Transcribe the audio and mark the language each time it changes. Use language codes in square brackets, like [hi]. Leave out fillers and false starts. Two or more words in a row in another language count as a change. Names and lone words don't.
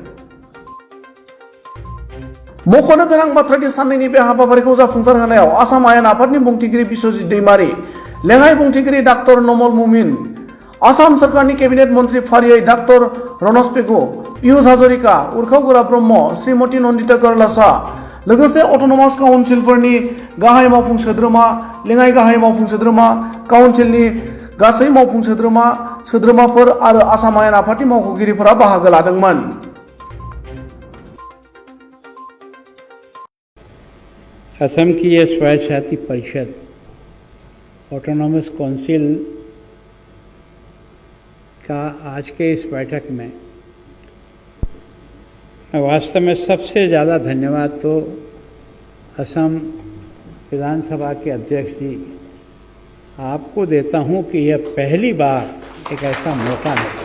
[brx] मख'नो गोनां बाथ्रादि साननैनि बे हाबाफारिखौ जाफुंसार होनायाव आसाम आयेन आफादनि बुंथिगिरि बिश्वजित दैमारी, लेङाइ बुंथिगिरि डाक्टर नमल मुमिन, आसाम सोरखारनि केबिनेट मन्थ्रि फारियै डाक्टर रनज पेगु, पियुष हाजरिका, उर्खाव गोरा ब्रह्म, श्रीमती नन्दिता गर्लासा, लोगोसे अट'नमास काउन्सिलफोरनि गाहाय मावफुं सोद्रोमा, लेङाइ गाहाय मावफुं सोद्रोमा, काउन्सिलनि गासै मावफुं सोद्रोमाफोर आरो आसाम आयेन आफादनि मावख'गिरिफोरा बाहागो लादोंमोन। [hi] असम की ये स्वायत्त परिषद [en] autonomous council [hi] का आज के इस बैठक में वास्तव में सबसे ज़्यादा धन्यवाद तो असम विधानसभा के अध्यक्ष जी आपको देता हूं कि यह पहली बार एक ऐसा मौका मिला।